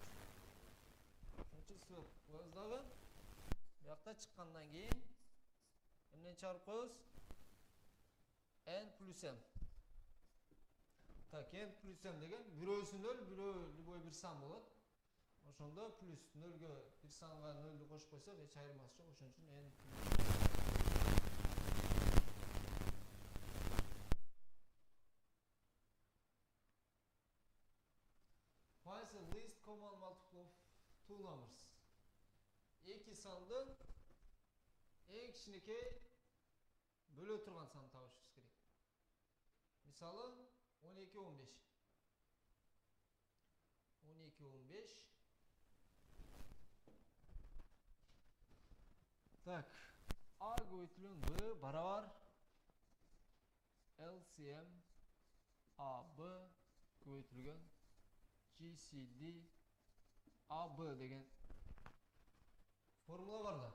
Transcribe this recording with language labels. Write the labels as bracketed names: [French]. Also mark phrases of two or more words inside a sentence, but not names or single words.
[Kyrgyz] Ошончо сызып коебуз дагы. Биякта чыккандан кийин эмнени чыгарып коебуз? N плюс M. Так, N плюс M деген бирөөсү 0, бирөө любой бир сан болот. Ошондо плюс 0-гө бир санга 0-ду кошуп койсок, эч айырмасы жок. Ошон үчүн N плюс. [English] Find the least common multiple of two numbers. [Kyrgyz] Эки сандын эң кичинекей бөлө турган санын табышыбыз керек. Мисалы 12-15. 12-15. Так, A көбөйтүлгөн B барабар LCM AB көбөйтүлгөн GCD AB деген формула бар да.